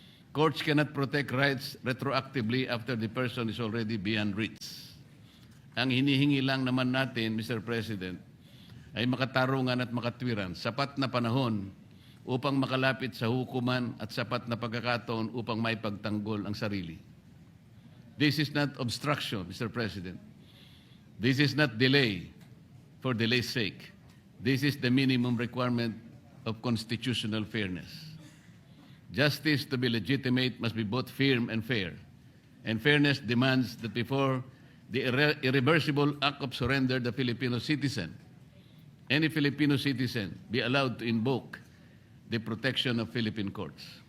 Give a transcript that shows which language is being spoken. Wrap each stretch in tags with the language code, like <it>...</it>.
<en>Courts cannot protect rights retroactively after the person is already beyond reach.</en> <tl>Ang hinihingi lang naman natin, Mr. President, ay makatarungan at makatwiran, sapat na panahon upang makalapit sa hukuman at sapat na pagkakataon upang maipagtanggol ang sarili.</tl> <en>This is not obstruction, Mr. President. This is not delay for delay's sake. This is the minimum requirement of constitutional fairness. Justice to be legitimate must be both firm and fair. And fairness demands that before the irreversible act of surrender, the Filipino citizen, any Filipino citizen, be allowed to invoke the protection of Philippine courts.</en>